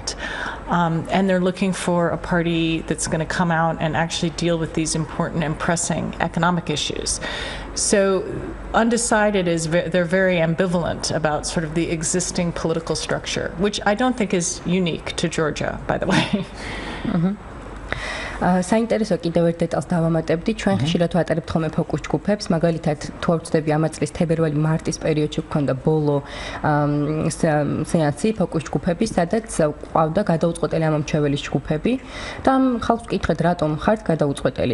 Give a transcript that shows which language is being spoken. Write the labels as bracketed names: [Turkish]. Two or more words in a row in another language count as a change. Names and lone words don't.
[English] And they're looking for a party that's going to come out and actually deal with these important and pressing economic issues. So undecided is they're very ambivalent about sort of the existing political structure, which I don't think is unique to Georgia, by the way. [Georgian] საინტერესო კიდევ ერთ დეტალს დავამატებდი, ჩვენ ხშირად ვატარებთ ხოლმე ფოკუს ჯგუფებს, მაგალითად თუ არ ვწდები ამ წლის თებერვალი-მარტის პერიოდში გვქონდა ბოლო სეანსი ფოკუს ჯგუფები, სადაც ყავდა გადაუწყვეტელი ამომრჩეველის ჯგუფები და ხალხს ვკითხეთ, რატომ ხართ გადაუწყვეტელი.